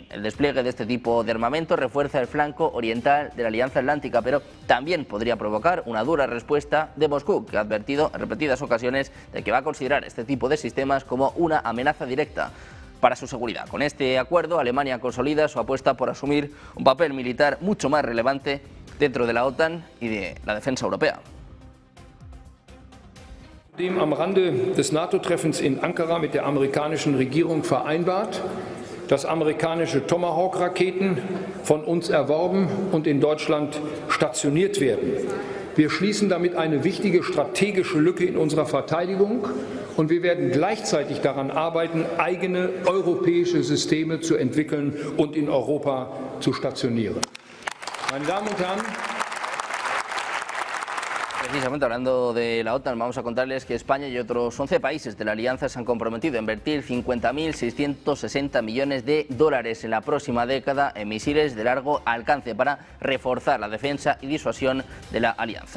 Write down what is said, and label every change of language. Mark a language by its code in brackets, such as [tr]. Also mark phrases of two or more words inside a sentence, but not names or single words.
[es] El despliegue de este tipo de armamento refuerza el flanco oriental de la Alianza Atlántica, pero también podría provocar una dura respuesta de Moscú, que ha advertido en repetidas ocasiones de que va a considerar este tipo de sistemas como una amenaza directa para su seguridad. Con este acuerdo, Alemania consolida su apuesta por asumir un papel militar mucho más relevante dentro de la OTAN y de la defensa europea. [de] Am Rande des NATO-Treffens in Ankara mit der amerikanischen Regierung vereinbart, dass amerikanische Tomahawk-Raketen von uns erworben und in Deutschland stationiert werden. Wir schließen damit eine wichtige strategische Lücke in unserer Verteidigung und wir werden gleichzeitig daran arbeiten, eigene europäische Systeme zu entwickeln und in Europa zu stationieren. Meine Damen und Herren, [es] Precisamente hablando de la OTAN, vamos a contarles que España y otros 11 países de la alianza se han comprometido a invertir 50.660 millones de dólares en la próxima década en misiles de largo alcance para reforzar la defensa y disuasión de la alianza.